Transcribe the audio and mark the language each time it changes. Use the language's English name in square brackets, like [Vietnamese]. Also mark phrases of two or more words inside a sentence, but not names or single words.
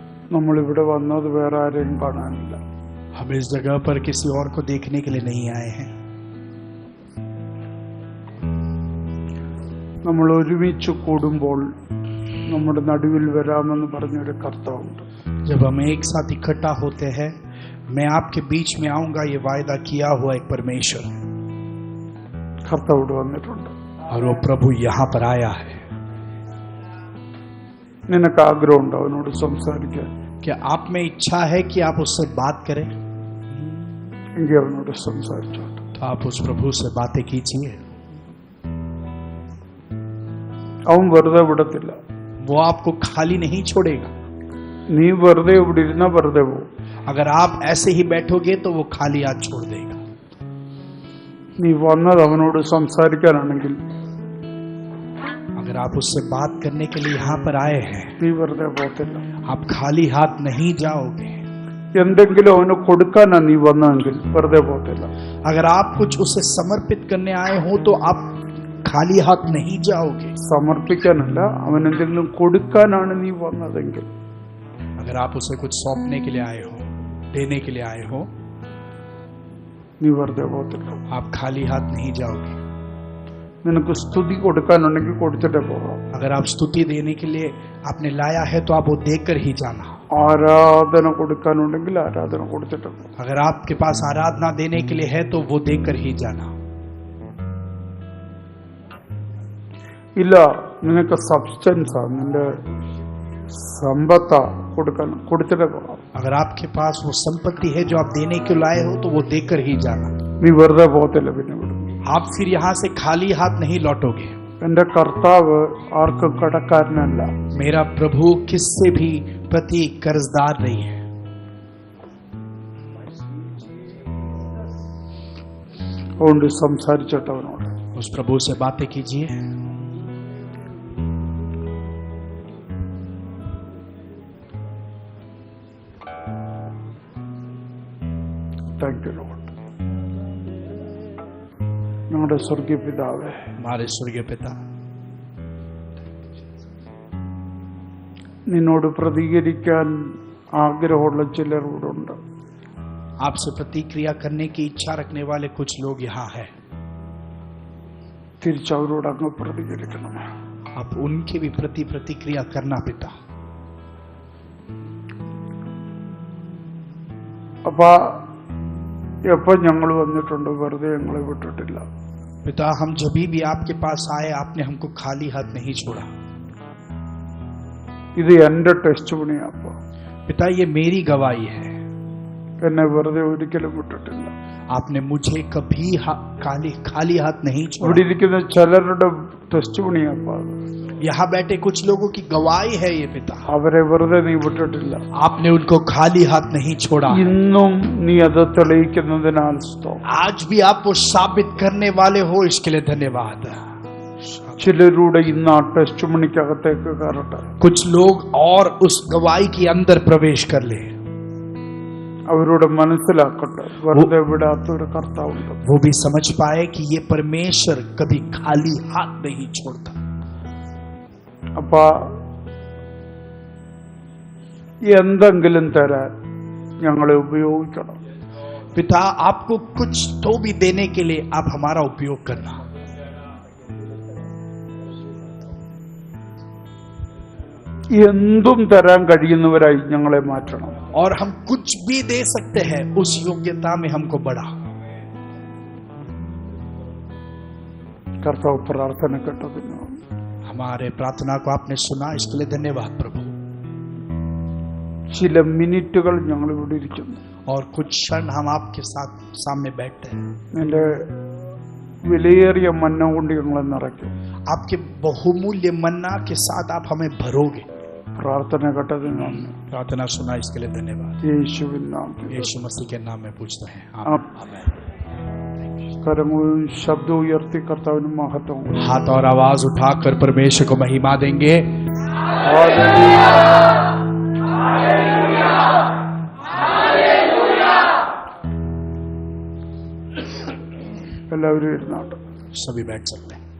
[Malayalam] നമ്മളിവിടെ വന്നത് വേറെ ആരെയും കാണാനില്ല. [Hindi] हम इस जगह पर किसी और को देखने के लिए नहीं आए हैं. [Malayalam] നമ്മൾ ഒരുമിച്ച് കൂടുമ്പോൾ നമ്മുടെ നടുവിൽ വരാമെന്ന് പറഞ്ഞൊരു കർത്താവുണ്ട്. [Hindi] जब हम एक साथ इकट्ठा होते हैं, मैं आपके बीच में आऊंगा, ये वायदा किया हुआ एक परमेश्वर [Malayalam] കർത്താവ് വന്നിട്ടുണ്ട്. [Hindi] और वो प्रभु यहाँ पर आया है. [Malayalam] നിനക്ക് ആഗ്രഹമുണ്ടോ അവനോട് സംസാരിക്കാൻ? [Hindi] क्या आप में इच्छा है कि आप उससे बात करें? [Malayalam] എങ്കിൽ അവനോട് സംസാരിച്ചോട്ടെ. [Hindi] तो आप उस प्रभु से बातें कीजिए. [Malayalam] അവൻ വെറുതെ വിടത്തില്ല. [Hindi] वो आपको खाली नहीं छोड़ेगा. [Malayalam] നീ വെറുതെ ഇവിടെ ഇരുന്ന വെറുതെ പോകും. [Hindi] अगर आप ऐसे ही बैठोगे तो वो खाली हाथ छोड़ देगा. [Malayalam] നീ വന്നത് അവനോട് സംസാരിക്കാനാണെങ്കിൽ [Hindi] अगर आप उससे बात करने के लिए यहाँ पर आए हैं, [Malayalam] നീ വെറുതെ പോകത്തില്ല. [Hindi] आप खाली हाथ नहीं जाओगे. [Malayalam] എന്തെങ്കിലും അവന് കൊടുക്കാനാ നീ വന്നതെങ്കിൽ വെറുതെ പോകത്തില്ല. [Hindi] अगर आप कुछ उसे समर्पित करने आए हो तो आप खाली हाथ नहीं जाओगे. [Malayalam] സമർപ്പിക്കാനല്ല, അവൻ എന്തെങ്കിലും കൊടുക്കാനാണ് നീ വന്നതെങ്കിൽ [Hindi] अगर आप उसे कुछ सौंपने के लिए आए हो, देने के लिए आए हो, [Malayalam] നീ വെറുതെ പോകത്തില്ല. [Hindi] आप खाली हाथ नहीं जाओगे. [Malayalam] നിനക്ക് സ്തുതി കൊടുക്കാനുണ്ടെങ്കിൽ കൊടുത്തിട്ടേ പോകാം. [Hindi] अगर आप स्तुति देने के लिए आपने लाया है तो आप वो देकर ही जाना. [Malayalam] ആരാധന കൊടുക്കാനുണ്ടെങ്കിൽ ആരാധന കൊടുത്തിട്ടേ പോകാം. [Hindi] अगर आपके पास आराधना देने के लिए है तो वो देकर ही जाना. [Malayalam] ഇല്ല, നിനക്ക് സബ്സ്റ്റൻസാ, നിന്റെ സമ്പത്താ കൊടുക്കാൻ, കൊടുത്തിട്ടേ പോകാം. [Hindi] अगर आपके पास वो संपत्ति है जो आप देने के लाए हो तो वो देकर ही जाना. [Malayalam] നീ വെറുതെ പോകത്തില്ല. പിന്നെ ഇവിടെ [Hindi] आप फिर यहाँ से खाली हाथ नहीं लौटोगे. [Malayalam] എന്റെ കർത്താവ് ആർക്കും കടക്കാരനല്ല. [Hindi] मेरा प्रभु किससे भी प्रति कर्जदार नहीं है. [Malayalam] അതുകൊണ്ട് സംസാരിച്ചിട്ടവനോട് [Hindi] उस प्रभु से बातें कीजिए. [English] Thank you Lord. [Malayalam] ഞങ്ങളുടെ സ്വർഗീയ പിതാവേ, [Hindi] हमारे स्वर्गीय पिता, [Malayalam] നിന്നോട് പ്രതികരിക്കാൻ ആഗ്രഹമുള്ള ചിലർ ഇവിടെ ഉണ്ട്. [Hindi] आपसे प्रतिक्रिया करने की इच्छा रखने वाले कुछ लोग यहाँ हैं. [Malayalam] തിരിച്ചവരോട് അങ്ങ് പ്രതികരിക്കണം. [Hindi] आप उनके भी प्रति प्रतिक्रिया करना पिता. [Malayalam] അപ്പൊ എപ്പോ ഞങ്ങൾ വന്നിട്ടുണ്ട് വെറുതെ ഞങ്ങളെ വിട്ടിട്ടില്ല. [Hindi] पिता, हम जब भी आपके पास आए आपने हमको खाली हाथ नहीं छोड़ा. [Malayalam] ഇത് എന്റെ ടെസ്റ്റ് പണിയാ. അപ്പൊ [Hindi] पिता, ये मेरी गवाही है. [Malayalam] എന്നെ വെറുതെ ഒരിക്കലും വിട്ടിട്ടില്ല. [Hindi] आपने मुझे कभी खाली हाथ नहीं [Malayalam] ഇവിടെ [Hindi] छोड़ा. [Malayalam] ഇരിക്കുന്ന ചിലരുടെ ടെസ്റ്റ് പണിയാ. അപ്പൊ [Hindi] यहाँ बैठे कुछ लोगों की गवाही है ये पिता. [Malayalam] അവരെ വെറുതെ നീ വിട്ടിട്ടില്ല. [Hindi] आपने उनको खाली हाथ नहीं छोड़ा. [Malayalam] ഇന്നും നീ അത് തെളിയിക്കുന്നതിനാൽ സ്തോത്രം. [Hindi] आज भी आप वो साबित करने वाले हो, इसके लिए धन्यवाद. [Malayalam] ചിലരുടെ ഇന്ന് ആ ടെസ്റ്റ് മണിക്കകത്തേക്ക് കയറട്ടെ. [Hindi] कुछ लोग और उस गवाही के अंदर प्रवेश कर ले. [Malayalam] അവരോട് മനസ്സിലാക്കട്ടെ വെറുതെ വിടാത്തൊരു കർത്താവുണ്ട്. [Hindi] वो भी समझ पाए कि ये परमेश्वर कभी खाली हाथ नहीं छोड़ता. [Malayalam] അപ്പൊ എന്തെങ്കിലും തരാൻ ഞങ്ങളെ ഉപയോഗിക്കണം. [Hindi] पिता, आपको कुछ तो भी देने के लिए आप हमारा उपयोग करना. [Malayalam] എന്തും തരാൻ കഴിയുന്നവരായി ഞങ്ങളെ മാറ്റണം. [Hindi] और हम कुछ भी दे सकते हैं, उस योग्यता में हमको बढ़ा. [Malayalam] കർത്താവ് പ്രാർത്ഥന കേട്ടതിന് [Hindi] हमारे प्रार्थना को आपने सुना, इसके लिए धन्यवाद प्रभु. [Malayalam] ചില മിനിറ്റുകൾ ഞങ്ങൾ ഇവിടെ ഇരിക്കുന്നു. [Hindi] और कुछ क्षण हम आपके साथ सामने बैठते हैं. [Malayalam] നിന്റെ വിലയേറിയ മന്ന കൊണ്ട് ഞങ്ങളെ നിറയ്ക്കും. [Hindi] आपके बहुमूल्य मन्ना के साथ आप हमें भरोगे. [Malayalam] പ്രാർത്ഥന കേട്ടതിന് നന്ദി. [Hindi] प्रार्थना सुना, इसके लिए धन्यवाद. [Malayalam] യേശുവിൻ നാമത്തിൽ [Hindi] यीशु मसीह के नाम में पूछते हैं. [Malayalam] आप കരങ്ങളും ശബ്ദം ഉയർത്തി കർത്താവിന് മഹത്വം. [Hindi] हाथ और आवाज उठाकर परमेश्वर को महिमा देंगे. [Malayalam] എല്ലാവരും ഇരുന്നാട്ട്. [Hindi] सभी बैठ सकते हैं.